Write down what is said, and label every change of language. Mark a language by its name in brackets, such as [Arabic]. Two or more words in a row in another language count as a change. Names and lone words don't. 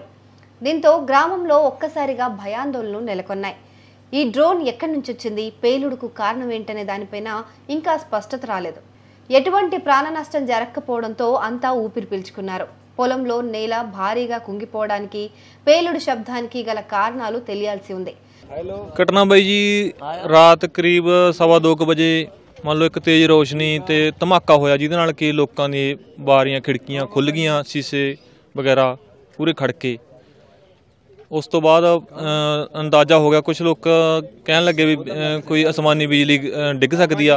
[Telugu] దీంతో గ్రామంలో ఒక్కసారిగా భయాందోళనలు నెలకొన్నాయి. ఈ డ్రోన్ ఎక్కడి నుంచి వచ్చింది, పేలుడుకు కారణం ఏంటనే దానిపైన ఇంకా స్పష్టత రాలేదు. ఎటువంటి ప్రాణ నష్టం జరగకపోవడంతో అంతా ఊపిరి పీల్చుకున్నారు. పొలంలో నేల భారీగా కుంగిపోవడానికి, పేలుడు శబ్దానికి గల కారణాలు తెలియాల్సి ఉంది. [Punjabi] ਘਟਨਾ ਬਾਈ ਜੀ ਰਾਤ ਕਰੀਬ 2:15 ਵਜੇ ਮੰਨ ਲਓ ਇੱਕ ਤੇਜ਼ ਰੋਸ਼ਨੀ ਤੇ ਧਮਾਕਾ ਹੋਇਆ, ਜਿਹਦੇ ਨਾਲ ਕਿ ਲੋਕਾਂ ਦੀ ਬਾਰੀਆਂ ਖਿੜਕੀਆਂ ਖੁੱਲ ਗਈਆਂ, ਸ਼ੀਸ਼ੇ ਵਗੈਰਾ ਪੂਰੇ ਖੜਕੇ। ਉਸ ਤੋਂ ਬਾਅਦ ਅੰਦਾਜ਼ਾ ਹੋ ਗਿਆ, ਕੁਝ ਲੋਕ ਕਹਿਣ ਲੱਗੇ ਵੀ ਕੋਈ ਅਸਮਾਨੀ ਬਿਜਲੀ ਡਿੱਗ ਸਕਦੀ ਆ।